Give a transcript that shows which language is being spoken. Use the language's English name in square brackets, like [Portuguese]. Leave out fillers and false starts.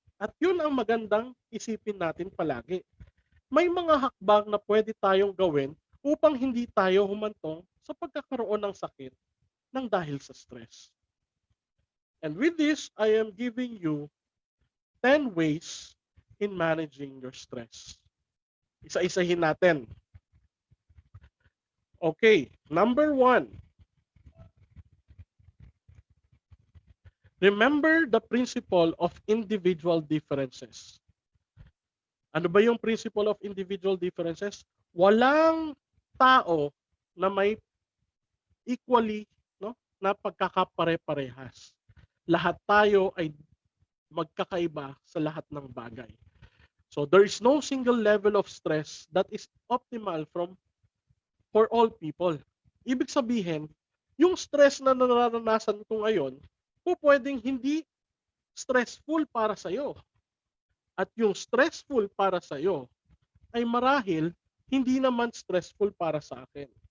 [Filipino] At yun ang magandang isipin natin palagi. May mga hakbang na pwede tayong gawin upang hindi tayo humantong sa pagkakaroon ng sakit ng dahil sa stress. [English] And with this, I am giving you 10 ways in managing your stress. [Filipino] Isa-isahin natin. [English] Okay, number 1. Remember the principle of individual differences. [Filipino] Ano ba yung principle of individual differences? Walang tao na may equally, no, na pagkakapare-parehas. Lahat tayo ay magkakaiba sa lahat ng bagay. [English] So there is no single level of stress that is optimal for all people. [Filipino] Ibig sabihin, yung stress na nararanasan ko ngayon, pwedeng hindi stressful para sa iyo. At yung stressful para sa iyo ay marahil hindi naman stressful para sa akin.